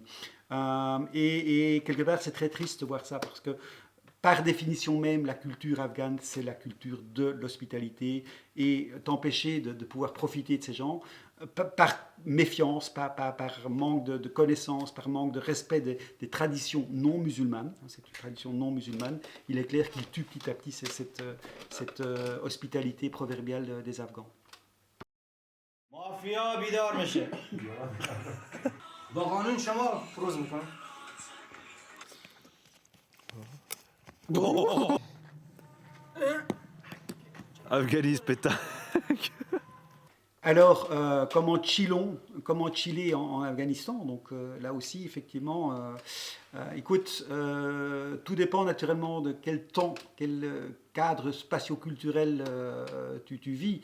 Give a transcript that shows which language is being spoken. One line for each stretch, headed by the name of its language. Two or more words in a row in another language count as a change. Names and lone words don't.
French: Et quelque part, c'est très triste de voir ça parce que par définition même, la culture afghane, c'est la culture de l'hospitalité et t'empêcher de pouvoir profiter de ces gens par méfiance, par manque de connaissances, par manque de respect des traditions non musulmanes, c'est une tradition non musulmane, il est clair qu'il tue petit à petit cette hospitalité proverbiale des Afghans.
Persian: مافیا بیدار میشه با قانون شما فروز میکنه Afghanis pétain.
French: Alors, comment chiller en Afghanistan? Donc là aussi, effectivement, écoute, tout dépend naturellement de quel temps, quel cadre spatio-culturel tu vis.